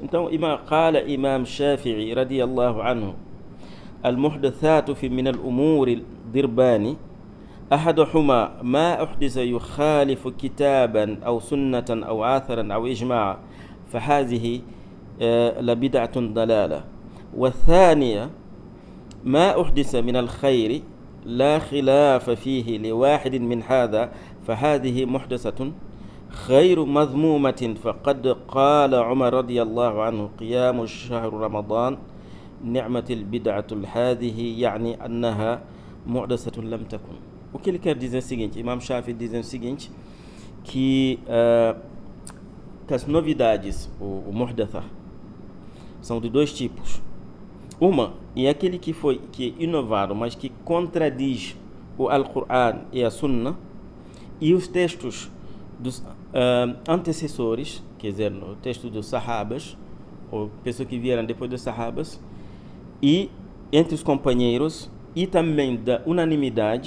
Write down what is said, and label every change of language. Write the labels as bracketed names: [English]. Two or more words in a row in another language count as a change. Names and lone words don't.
[Arabic] Então قال الإمام الشافعي رضي الله عنه: المحدثات من الأمور الدربان أحدهما ما أحدث يخالف كتابا أو سنة أو آثرا أو إجماع فهذه لبدعة ضلالة. والثانية ما أحدث من الخير لا خلاف فيه لواحد من هذا فهذه محدثة خير مذمومة. فقد قال عمر رضي الله عنه قيام شهر رمضان نعمة البدعة هذه يعني أنها محدثة لم تكن. [Portuguese] O que ele quer dizer é o seguinte, Imam Shafi diz o seguinte, que as novidades, o muhdatha, são de dois tipos. Uma é aquele que é inovado, mas que contradiz o Alcorão e a Sunna e os textos dos antecessores, quer dizer, o texto dos Sahabas, ou pessoas que vieram depois dos Sahabas, e entre os companheiros, e também da unanimidade.